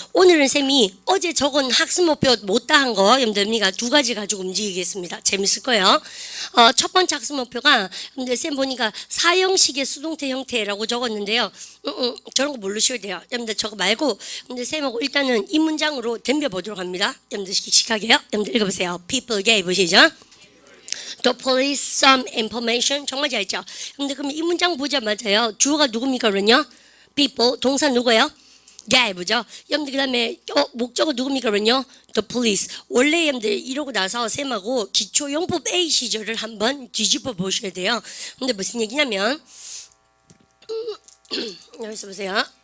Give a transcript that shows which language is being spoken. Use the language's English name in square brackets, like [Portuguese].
[Korean] 오늘은 쌤이 어제 적은 학습 목표 못다 한 거 여러분들미가 2가지 가지고 움직이겠습니다. 재밌을 거예요. 첫 번째 학습 목표가 여러분들 쌤 보니까 사형식의 수동태 형태라고 적었는데요. 저런 거 모르셔야 돼요. 여러분들 저거 말고 여러분들 쌤하고 일단은 이 문장으로 덤벼보도록 합니다. 여러분들 시작해요. 여러분들 읽어보세요. [English] People gave [Korean] 시작. [English] The police some information. [Korean] 정말 잘했죠. 근데 그럼 이 문장 보자마자요. 주어가 누굽니까 그러면요? [English] People. [Korean] 동사 누구예요? [English] gave [Korean] 죠. 여러분들 그 다음에 목적어 누굽니까 그러면요? [English] The police. [Korean] 원래 여러분들 이러고 나서 쌤하고 기초용법 A 시절을 한번 뒤집어 보셔야 돼요. 근데 무슨 얘기냐면 여기서 보세요.